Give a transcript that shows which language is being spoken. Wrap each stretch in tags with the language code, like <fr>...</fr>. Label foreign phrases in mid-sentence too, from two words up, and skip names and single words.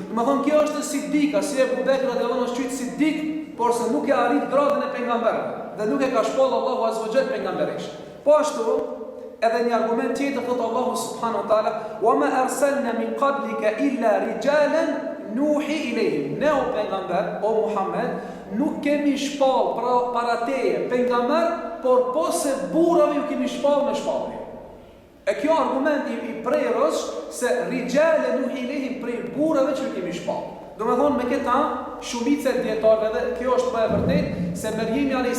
<sq>Do të thonë kjo është Siddiqa, si Abu Bekr</sq> <ar>رضي الله عنه</ar> <sq>është quajtur Siddiq, por se nuk e arrit gradën e pejgamberit dhe nuk e ka shpall</sq> <ar>الله عز وجل</ar> <sq>pejgamberesh. Po ashtu, edhe një argument tjetër thot</sq> <ar>الله سبحانه وتعالى وما أرسلنا من قبلك إلا رجالا نوحي إليهم.</ar> <sq>Ne o pejgamber, o Muhammed, nuk kemi shpall para teje pejgamber, por pose burrave ju kemi shpall me shpallje. E kjo argument i prerës se</sq> <ar>رجالا نوحي إليهم,</ar> <sq>prej burrave që ju kemi shpall. Do me thonë me këta shumice djetarve dhe kjo është pa e vërtet se Merjemi a.s.</sq>